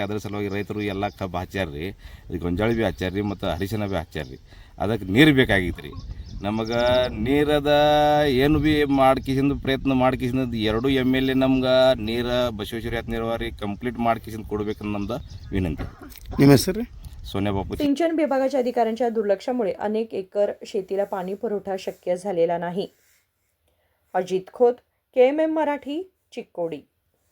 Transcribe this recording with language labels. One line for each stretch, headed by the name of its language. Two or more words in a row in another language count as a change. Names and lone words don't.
Kannada: ಅದ್ರ ಸಲುವಾಗಿ ರೈತರು ಎಲ್ಲ ಕಬ್ಬು ಹಚ್ಚಾರ ರೀ, ಗೊಂಜಾಳ ಭೀ ಹಚ್ಚಾರ ರೀ ಮತ್ತು ಹರಿಶನ ಭೀ ಹಚ್ಚಾರ ರೀ. ಅದಕ್ಕೆ ನೀರು ಬೇಕಾಗಿತ್ತು ರೀ. ನಮಗೆ ನೀರದ ಏನು ಭೀ ಮಾಡ್ಕಿಸಿಂದು ಪ್ರಯತ್ನ ಮಾಡ್ಕಿಸಿಂದು 2 MLA ನಮ್ಗೆ ನೀರು ಬಸವೇಶ್ವರ ನೀರಾವರಿ ಕಂಪ್ಲೀಟ್ ಮಾಡ್ಕಿಸಿಂದು ಕೊಡ್ಬೇಕಂತ ನಮ್ದು ವಿನಂತಿ. ನಿಮ್ಮ ಹೆಸರು?
Marathi: सोन्या बापू. सिंचन विभागाच्या अधिकाऱ्यांच्या दुर्लक्षामुळे अनेक एकर शेतीला पाणी पुरवठा शक्य झालेला नाही. अजित खोत, KMM मराठी, चिक्कोडी.